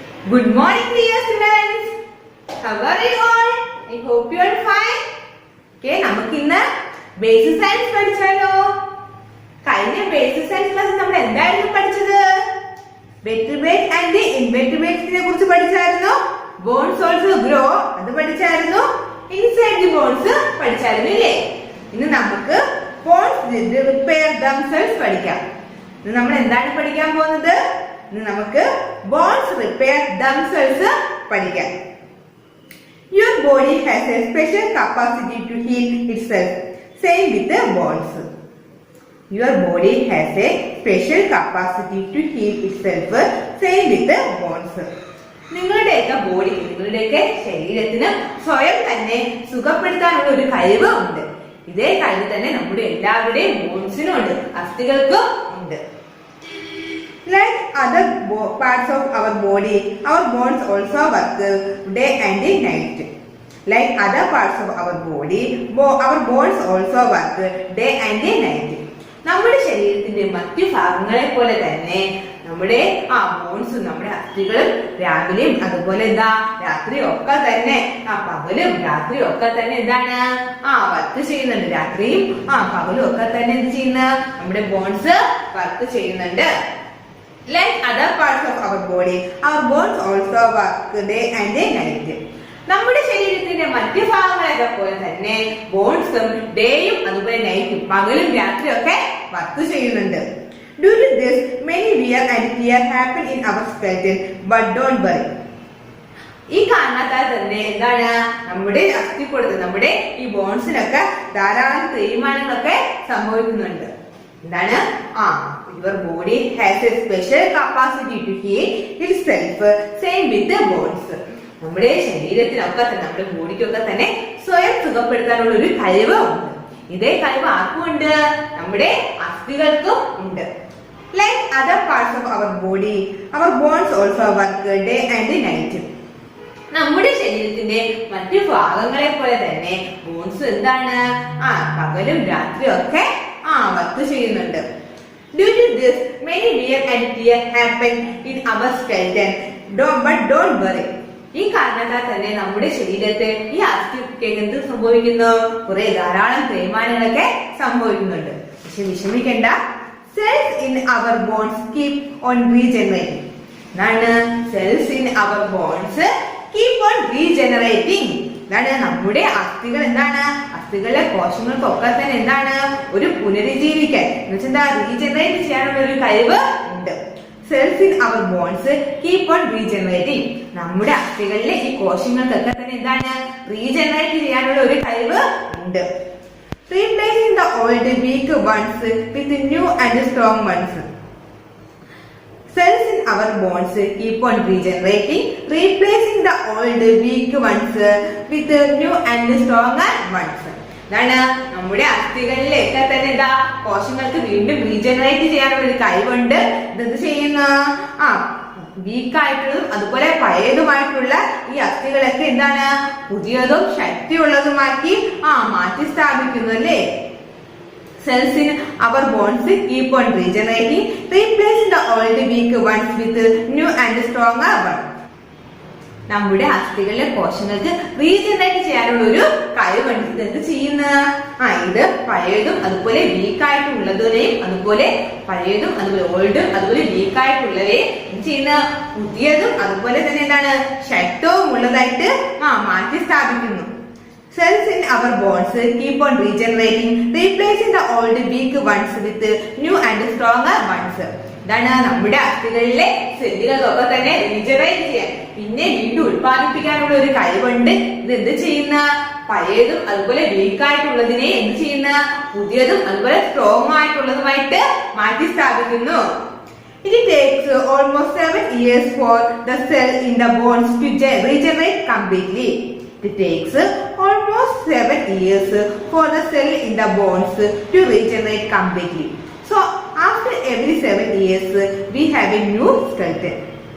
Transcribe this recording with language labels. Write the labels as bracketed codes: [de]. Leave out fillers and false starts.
[en] Good morning, dear students. How are you all? I hope you are fine. [ml] Okay, നമുക്ക് ഇന്ന് basic science പഠിച്ചാലോ? കഴിഞ്ഞ basic science ക്ലാസ്സിൽ നമ്മൾ എന്തായിരുന്നു പഠിച്ചത്? വെർട്ടിബ്രേറ്റ് ആൻഡ് ഇൻവെർട്ടിബ്രേറ്റ്സിനെ കുറിച്ച് പഠിച്ചായിരുന്നു. [en] bones also grow [ml] അത് പഠിച്ചായിരുന്നു. ഇൻസൈഡ് ദി ബോൺസ് പഠിച്ചായിരുന്നു ഇല്ലേ? ഇന്ന് നമുക്ക് [en] bones repair themselves [ml] പഠിക്കാം. ഇന്ന് നമ്മൾ എന്താണ് പഠിക്കാൻ പോകുന്നത്? ഇന്ന് നമുക്ക് [en] bones repair themselves [ml] പഠിക്കാം. [en] Your body has a special capacity to heal itself. Same with the bones. Your body has a special capacity to heal itself. Same with the bones. [ml] നിങ്ങളുടെയൊക്കെ ബോഡി, നിങ്ങളുടെയൊക്കെ ശരീരത്തിന് സ്വയം തന്നെ സുഖപ്പെടുത്താനുള്ള ഒരു കഴിവ് ഉണ്ട്. ഇതേ കഴിവ് തന്നെ നമ്മുടെ എല്ലാവരുടെയും ബോൺസിനും ഉണ്ട്, അസ്ഥികൾക്കും ഉണ്ട്. [en] Like other parts of our body, our bones also work day and night. Like other parts of our body, our bones also work day and night. [ml] നമ്മുടെ ശരീരത്തിന്റെ മറ്റു ഭാഗങ്ങളെ പോലെ തന്നെ നമ്മുടെ ബോൺസും നമ്മുടെ അസ്ഥികളും രാവിലെയും അതുപോലെ രാത്രിയും ഒക്കെ തന്നെ പകലും രാത്രിയും ഒക്കെ തന്നെ എന്താണ് വർക്ക് ചെയ്യുന്നുണ്ട്. രാത്രിയും പകലും ഒക്കെ തന്നെ എന്ത് ചെയ്യുന്ന നമ്മുടെ ബോൺസ് വർക്ക് ചെയ്യുന്നുണ്ട്. [en] Like other parts of our body, our bones also work day and night. [ml] നമ്മുടെ ശരീരത്തിന്റെ മറ്റു ഭാഗങ്ങളെ പോലെ തന്നെ ബോൺസും ഡേയും അതുപോലെ നൈറ്റും പകലും രാത്രിയും ഒക്കെ വർക്ക് ചെയ്യുന്നുണ്ട്. [en] Due to this, many wear and tear happen in our skeleton, but don't worry. [ml] ഈ കാരണത്താൽ തന്നെ എന്താണ് നമ്മുടെ അസ്ഥികൂടത്തിൽ നമ്മുടെ ഈ ബോൺസിനൊക്കെ ധാരാളം തേയ്മാനങ്ങളൊക്കെ സംഭവിക്കുന്നുണ്ട്. എന്താണ് [en] your body has a special capacity to heal itself. Same with the bones. [ml] നമ്മുടെ ശരീരത്തിനൊക്കെ തന്നെ നമ്മുടെ ബോഡിക്കൊക്കെ തന്നെ സ്വയം സുഖപ്പെടുത്താനുള്ള ഒരു കഴിവ് ഉണ്ട്. ഇതേ കഴിവ് ആർക്കും ഉണ്ട്? നമ്മുടെ അസ്ഥികൾക്കും ഉണ്ട്. [en] Like other parts of our body, our bones also work day and night. [ml] നമ്മുടെ ശരീരത്തിന്റെ മറ്റു ഭാഗങ്ങളെ പോലെ തന്നെ ബോൺസ് എന്താണ് പകലും രാത്രിയും ഒക്കെ വർക്ക് ചെയ്യുന്നുണ്ട്. [en] Due to this, many wear and tear happen in our skeleton. But don't worry. [ml] ഈ കാരണത്താൽ തന്നെ നമ്മുടെ ശരീരത്തെ ഈ അസ്ഥിക്ക് എന്ത് സംഭവിക്കുന്നു? കുറെ ധാരാളം തേയ്മാനങ്ങളൊക്കെ സംഭവിക്കുന്നുണ്ട്. പക്ഷെ വിഷമിക്കണ്ട. [en] Cells in our bones keep on regenerating. Cells in our bones keep on regenerating. [ml] നമ്മുടെ അസ്ഥികൾ എന്താണ്? അസ്ഥികളിലെ കോശങ്ങൾക്കൊക്കെ തന്നെ എന്താണ് ഒരു പുനരുജ്ജീവിക്കാൻ റീജനറേറ്റ് ചെയ്യാനുള്ള ഒരു കഴിവ് ഉണ്ട്. [en] Cells in our bones keep on regenerating. [ml] നമ്മുടെ അസ്ഥികളിലെ ഈ കോശങ്ങൾക്കൊക്കെ തന്നെ എന്താണ് റീജനറേറ്റ് ചെയ്യാനുള്ള ഒരു കഴിവ് ഉണ്ട്. [en] Replacing the old weak ones with new and strong ones. Cells in our bones keep on regenerating, replacing the old weak ones with new and stronger ones. [ml] നമ്മുടെ അസ്ഥികളിലൊക്കെ തന്നെ കോശങ്ങൾക്ക് വീണ്ടും റീജനറേറ്റ് ചെയ്യാനുള്ള ഒരു കഴിവുണ്ട്. ഇതെന്ത് ചെയ്യുന്ന വീക്കായിട്ടുള്ളതും അതുപോലെ പഴയതുമായിട്ടുള്ള ഈ അസ്ഥികളൊക്കെ എന്താണ് പുതിയതും ശക്തിയുള്ളതുമാക്കി മാറ്റി സ്ഥാപിക്കുന്നു അല്ലേ? [en] Cells in our bones keep on regenerating, replacing the old weak ones with new and stronger ones. [ml] നമ്മുടെ അസ്ഥികളിലെ കോശങ്ങൾക്ക് റീജനറേറ്റ് ചെയ്യാനുള്ള ഒരു കഴിവുണ്ട്. ഇത് എന്ത് ചെയ്യുന്ന ഇത് പഴയതും അതുപോലെ വീക്കായിട്ടുള്ളതിനെയും അതുപോലെ പഴയതും അതുപോലെ ഓൾഡും അതുപോലെ വീക്കായിട്ടുള്ളവയെ എന്ത് ചെയ്യുന്ന പുതിയതും അതുപോലെ തന്നെ എന്താണ് ശക്തവും ഉള്ളതായിട്ട് മാറ്റി സ്ഥാപിക്കുന്നു. [en] Cells in our bones keep on regenerating, replacing the old weak ones with new and stronger ones. [ml] നമ്മുടെ അസ്ഥികളിലെ സെല്ലുകൾക്കൊക്കെ തന്നെ റീജനറേറ്റ് ചെയ്യാൻ പിന്നെ വീണ്ടും ഉത്പാദിപ്പിക്കാനുള്ള ഒരു കഴിവുണ്ട്. ഇത് എന്ത് ചെയ്യുന്ന പഴയതും അതുപോലെ വീക്കായിട്ടുള്ളതിനെ എന്ത് ചെയ്യുന്ന പുതിയതും അതുപോലെ സ്ട്രോങ് ആയിട്ടുള്ളതുമായിട്ട് മാറ്റി സ്ഥാപിക്കുന്നു. [en] It takes almost 7 years for the cell in the bones to regenerate completely. It takes almost 7 years for the cell in the bones to regenerate completely. So after every 7 years we have a new skeleton.